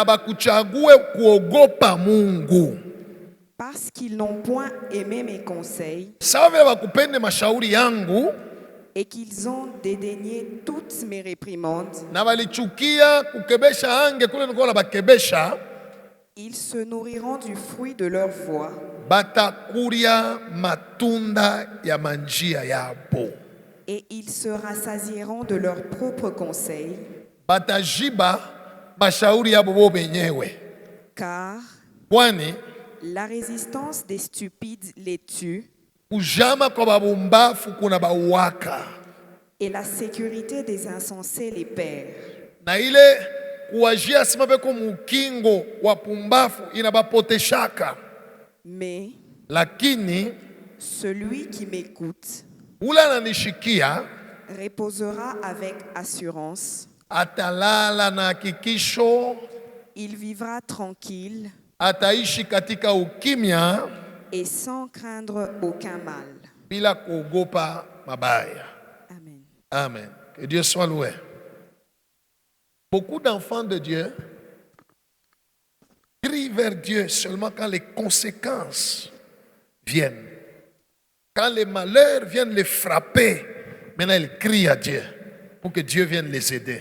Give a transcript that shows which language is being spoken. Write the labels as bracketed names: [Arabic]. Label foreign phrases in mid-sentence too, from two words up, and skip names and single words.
[French] Parce qu'ils n'ont point aimé mes conseils et qu'ils ont dédaigné toutes mes réprimandes. Ils se nourriront du fruit de leur voix [Swahili] batakuria matunda ya manjia yabo. [French] Et ils se rassasieront de leurs propres conseils, [Swahili] Batajiba mashauri yabo bo benyewe. [French] car [Swahili] Kwani [French] la résistance des stupides les tue [Swahili] kujama kwa babumbafu kuna bauwaka. [French] et la sécurité des insensés les perd. [Swahili] Na ile kuwajia simabe kwa mukingo wa pumbafu inabapoteshaka. [French] Mais [Swahili] Lakini [French] celui qui m'écoute [Swahili] ula nanishikia [French] reposera avec assurance. [Swahili] atalala na hakikisho, [French] Il vivra tranquille [Swahili] ataishi katika ukimya [French] et sans craindre aucun mal. [Swahili] bila kuogopa mabaya. [French] Amen. Amen. Que Dieu soit loué. Beaucoup d'enfants de Dieu crient vers Dieu seulement quand les conséquences viennent. Quand les malheurs viennent les frapper, maintenant ils crient à Dieu pour que Dieu vienne les aider.